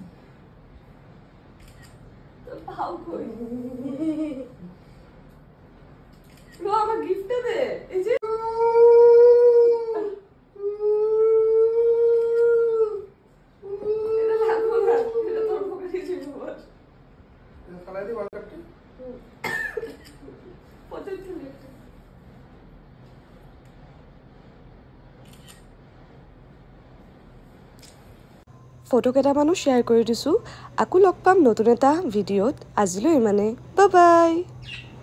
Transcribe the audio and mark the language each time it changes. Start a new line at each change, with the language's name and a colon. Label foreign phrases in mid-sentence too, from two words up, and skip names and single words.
Bangla: তো পাও কই লো আমার গিফট দে এই যে এটা লাগবো না এটা তোর পকেটে ছিল বল এটা ফলাই দি ওয়ালকাপটা পকেটে ছিল
Assamese: ফটো কেইটামানো শ্বেয়াৰ কৰি দিছোঁ আকৌ লগ পাম নতুন এটা ভিডিঅ'ত আজিলৈ ইমানে বাই বাই